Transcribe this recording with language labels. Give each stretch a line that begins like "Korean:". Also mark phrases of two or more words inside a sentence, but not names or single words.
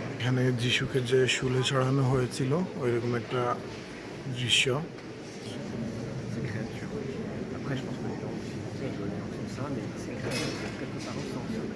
Bangla: এখানে যিশুকে যে শুলে চড়ানো হয়েছিল ওইরকম একটা দৃশ্য।
French: Ces créatures. Après, je pense que les gens aussi rigolent en faisant ça, mais ces créatures, quelque part, ressentent ça.